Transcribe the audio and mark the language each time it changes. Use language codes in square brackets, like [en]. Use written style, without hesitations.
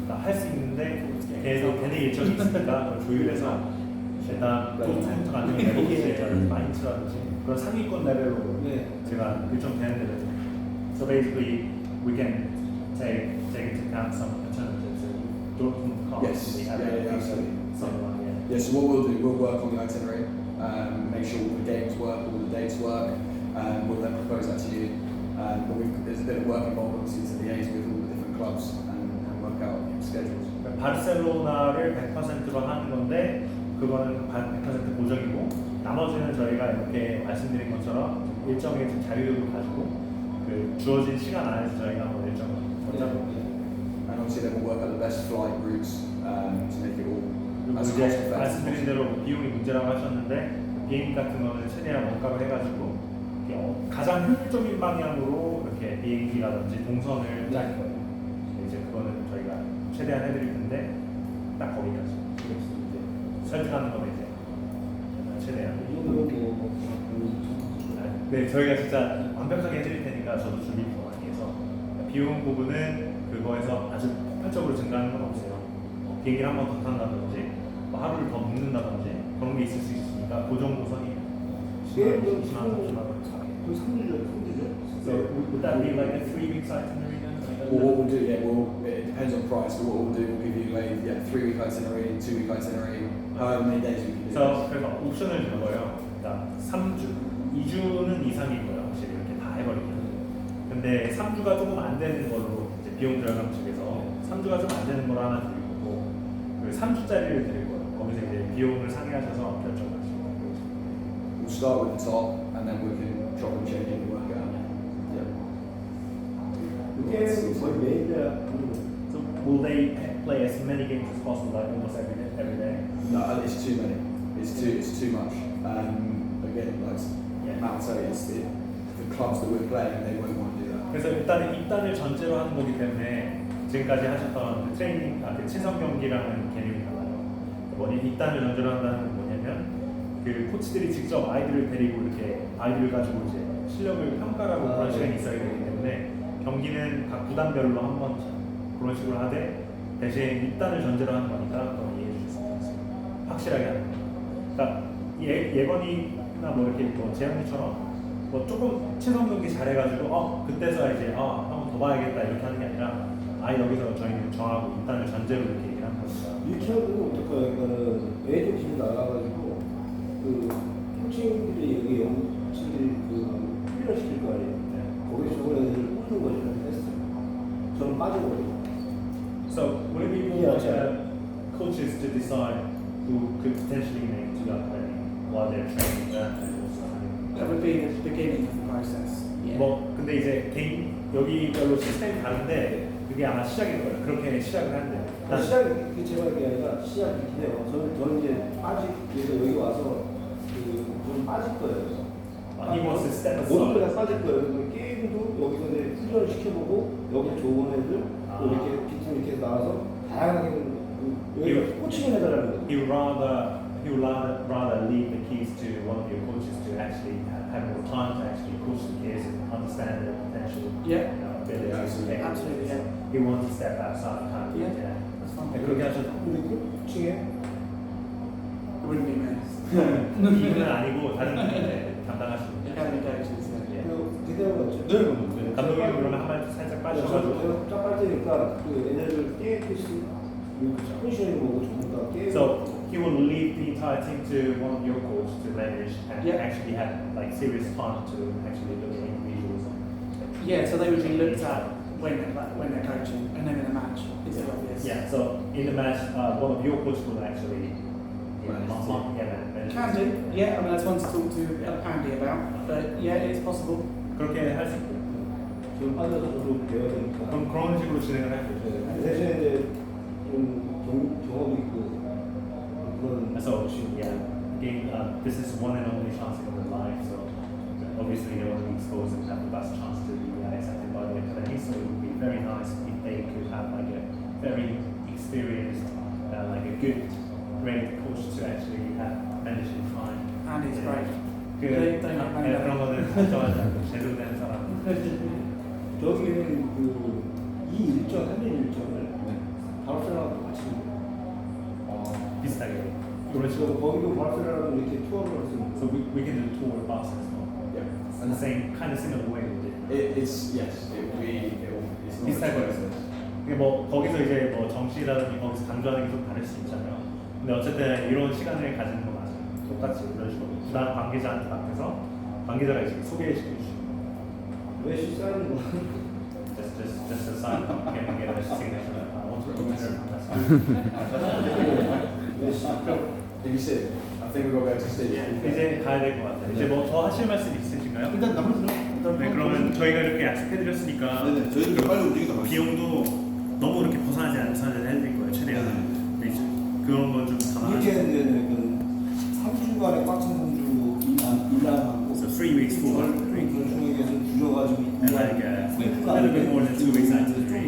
[ko] 할 수 있는데 계속 되는 일정이 있으니까 그걸 조율해서 일단 도르트문트가 아니면 레버쿠젠이라든지 마인츠라든지 그런 상위권 레벨로 제가 일정 되는 데를 [en] So basically we can take into account some alternatives. Dortmund costs. Yes, We have absolutely. someone, Yeah, so what we'll do, we'll work on the itinerary, make sure all the games work, all the dates work, we'll then propose that to you. But there's a bit of work involved obviously to liaise with all the different clubs and work out schedules. [ko] 바르셀로나를 100%로 하는 건데 그거는 100% 고정이고 나머지는 저희가 이렇게 말씀드린 것처럼 일정에 좀 자유를 가지고 그 주어진 시간 안에서 저희가 한번 일정을 짜고 [en] And obviously then we'll work out the best flight routes to make it all [ko] 그리고 [en] as [ko] 이제 [en] cost effective. [ko] 말씀드린 대로 비용이 문제라고 하셨는데 비행기 같은 거는 최대한 원가로 해가지고 가장 효율적인 방향으로 이렇게 비행기라든지 동선을 짤 거예요. 이제 그거는 저희가 최대한 해드릴 텐데 딱 거기까지. 이제 설득하는 거는 이제 최대한. 네, 저희가 진짜 완벽하게 해드릴 테니까 저도 준비 더 많이 해서 비용 부분은 그거에서 아주 폭발적으로 증가하는 건 없어요. 비행기를 한 번 더 탄다든지 하루를 더 묵는다든지 그런 게 있을 수 있으니까 그 정도 선이에요. 20만 원, 30만 원. [en] So would that be like a 3-week itinerary then? Well, what we'll do, it depends on price, but what we'll do, we'll give you a 3-week itinerary, 2-week itinerary, however many days we can do. [ko] 그래서 옵션을 주는 거예요. 그러니까 3주, 2주는 이상인 거예요. 확실히 이렇게 다 해버리면. 근데 3주가 조금 안 되는 걸로 이제 비용 절감 측에서 3주가 좀 안 되는 걸 하나 드릴 거고 그 3주짜리를 드릴 거예요. 거기서 이제 비용을 상의하셔서 결정하시고. [en] We'll start with the top, and then we can chop and change it and work it out. So will they play as many games as possible, like almost every day? No, it's too many. It's too much. Again, like Matt said, the clubs that we're playing, they won't want to do that. [ko] 그래서 일단은 입단을 전제로 하는 거기 때문에 지금까지 하셨던 그 트레이닝, 그 친선 경기랑은 개념이 달라요. 뭐냐, 입단을 전제로 한다는 건 뭐냐면 그 코치들이 직접 아이들을 데리고 이렇게 아이들을 가지고 이제 실력을 평가하고 그런 시간이 있어야 되기 때문에 경기는 각 구단별로 한 번 그런 식으로 하되 대신 입단을 전제로 하는 거니까 그건 이해해 주실 수 있어요. 확실하게 하는 거예요. 그러니까 예건이나 뭐 이렇게 뭐 재영이처럼 뭐 조금 최선 경기 잘해가지고 그때서 이제 한 번 더 봐야겠다 이렇게 하는 게 아니라 여기서 저희는 정하고 입단을 전제로 이렇게 얘기를 하는 거니까. 이렇게 하면 어떨까요? 그러니까는 애들 팀이 나가가지고 그 코칭들이 여기 영국인들이 그 훈련을 시킬 거 아니에요. 거기서 좋은 애들을 뽑는 거죠. 테스트. 저는 빠져버리고. [en] So would it be more coaches to decide who could potentially make to up while they're training that and also That would be the beginning of the process. Yeah. [ko] 뭐 근데 이제 개인 여기별로 시스템이 다른데 그게 아마 시작일 거예요. 그렇게 시작을 한대요. 시작이 제가 게 아니라 시작이긴 해요. 저는 이제 그래서 여기 와서 좀 빠질 거예요. [en] He wants to step [ko] 모든 [en] aside. [ko] 거다 빠질 거예요. 그래서 게임도 여기서 이제 훈련을 시켜보고 여기 좋은 애들 또 이렇게 비팀 이렇게 나와서 다양하게 여기 코칭을 해달라는 거죠. [en] He would rather leave the keys to one of your coaches to actually have more time to actually coach the kids and understand their potential. Yeah. Abilities. Absolutely, yeah. He wants to step outside kind of. Yeah. That's fine. [ko] 그렇게 하셔도 근데 코칭에 [en] It wouldn't be me. [ko] 이분은 아니고 다른 분인데 담당하시는 분. [en] Academy coaches, yeah. [ko] 기대하고 있죠. 네, 감독님 그러면 한 번 살짝 빠져가지고. 저도 쫙 빠지니까 그 애들을 게임 코치 컨디션을 보고 전부 다 게임. [en] So he will leave the entire team to one of your coaches to manage and Yeah. actually have like serious time to actually look at individuals. Yeah, so they would be looked at when they're coaching and then in a match. It's obvious. Yeah. So in the match, one of your coaches will actually manage. Can do. Yeah, I mean that's one to talk to Andy about. But yeah, it is possible. [ko] 그렇게 할 수 있고. 좀 빠져서 저도 배워야 되니까. 그럼 그런 식으로 진행을 할 거죠. 대신에 이제 좀 경험이 있고 그런. [en] So yeah, again, this is one and only chance in their life. So obviously they want to be exposed and have the best chance to be accepted by the academy. So it would be very nice if they could have like a very experienced, like a good, great coach to actually have managed it fine. Andy's great. [ko] 그런 거는 걱정하지 않고 제대로 된 사람. 저기는 이 일정, 한일 일정을 바르셀로나도 같이 비슷하게 그런 식으로. 거기도 바르셀로나도 이렇게 투어를 할 수 있는. [en] So we can do tour bus as well. Yeah. And the same kind of similar way we did. It's yes. It will be. It's not [ko] 비슷할 거예요. [en] expensive. [ko] 이게 뭐 거기서 이제 뭐 정시라든지 거기서 강조하는 게 좀 다를 수 있잖아요. 근데 어쨌든 이런 시간을 가지는 거 맞아요. 똑같이 그런 식으로 구단 관계자한테 맡겨서 관계자가 이제 소개시켜 주시고. 메시 사인은 뭐? [en] Just a sign. Can get a signature. I want to register. [ko] 메시. [en] Have you seen? I think we've got to go to see. [ko] 이제 가야 될 것 같아요. 이제 뭐 더 하실 말씀 있으신가요? 일단 남은 네, 그러면 저희가 이렇게 약속해드렸으니까 네네, 저희도 빨리 움직이다 가겠습니다. 비용도 너무 이렇게 벗어나지 않게 해드릴 거예요, 최대한. 근데 이제 그런 건 좀 이렇게 감안하시고. 되는 3주간의 꽉찬 3주 일하고. [en] So 3 weeks full work week. [ko] 그런 중에서 줄여가지고 [en] And like a little bit more than 2 weeks after the 3